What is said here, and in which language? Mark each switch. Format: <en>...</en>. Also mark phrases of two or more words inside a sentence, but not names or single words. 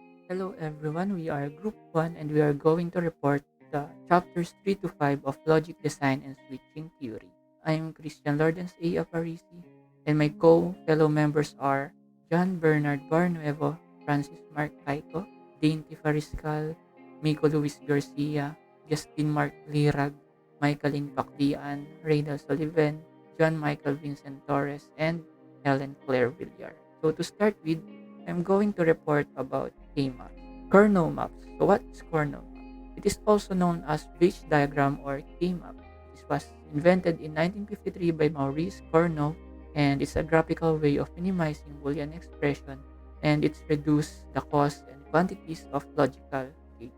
<en>Hello everyone, we are Group 1 and we are going to report the chapters 3 to 5 of Logic Design and Switching Theory. I am Christian Lordenz A. APARICI and my fellow members are John Bernard BARNUEVO, Francis Mark CAYCO, Dainty FARISCAL, Micko Luis Garcia, Justine Mark LIRAG, N PACLIAN, Reynel SOLIVEN, John Michael Vincent TORRES, and Helen VILLAR. So to start with, I'm going to report about K-maps. Kernel maps. So what is kernel map? It is also known as bridge diagram or K-map. This was invented in 1953 by Maurice Kernel and it's a graphical way of minimizing Boolean expression and it's reduced the cost and quantities of logical gates.</en>